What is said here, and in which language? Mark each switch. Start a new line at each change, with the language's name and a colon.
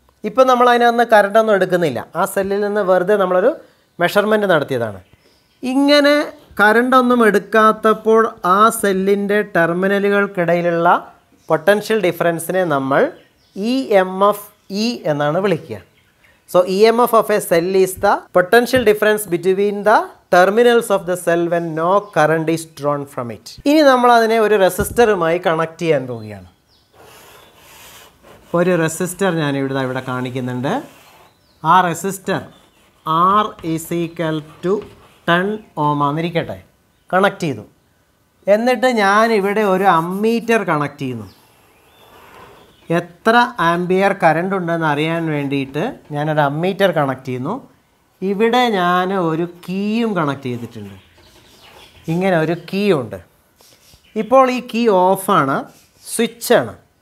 Malayalam: ഇപ്പോൾ നമ്മൾ അതിനകത്ത് കറണ്ടൊന്നും എടുക്കുന്നില്ല. ആ സെല്ലിൽ നിന്ന് വെറുതെ നമ്മളൊരു മെഷർമെൻറ്റ് നടത്തിയതാണ്. ഇങ്ങനെ കറണ്ടൊന്നും എടുക്കാത്തപ്പോൾ ആ സെല്ലിൻ്റെ ടെർമിനലുകൾക്കിടയിലുള്ള പൊട്ടൻഷ്യൽ ഡിഫറൻസിനെ നമ്മൾ EMF E എന്നാണ് വിളിക്കുക.
English: So EMF of a cell is the potential difference between the terminals of the cell when no current is drawn from it.
Malayalam: ഇനി നമ്മൾ അതിനെ ഒരു റെസിസ്റ്ററുമായി കണക്ട് ചെയ്യാൻ പോവുകയാണ്. ഒരു റെസിസ്റ്റർ ഞാൻ ഇവിടെ കാണിക്കുന്നുണ്ട്. ആ resistor
English: R is equal to 10 ohm
Malayalam: ആണെന്നിരിക്കട്ടെ. കണക്ട് ചെയ്തു. എന്നിട്ട് ഞാൻ ഇവിടെ ഒരു അമ്മീറ്റർ കണക്ട് ചെയ്യുന്നു. എത്ര ആംപിയർ കറണ്ട് ഉണ്ടെന്ന് അറിയാൻ വേണ്ടിയിട്ട് ഞാനൊരു അമ്മീറ്റർ കണക്ട് ചെയ്യുന്നു. ഇവിടെ ഞാൻ ഒരു കീയും കണക്ട് ചെയ്തിട്ടുണ്ട്. ഇങ്ങനെ ഒരു കീ ഉണ്ട്. ഇപ്പോൾ ഈ കീ ഓഫാണ്, സ്വിച്ചാണ്.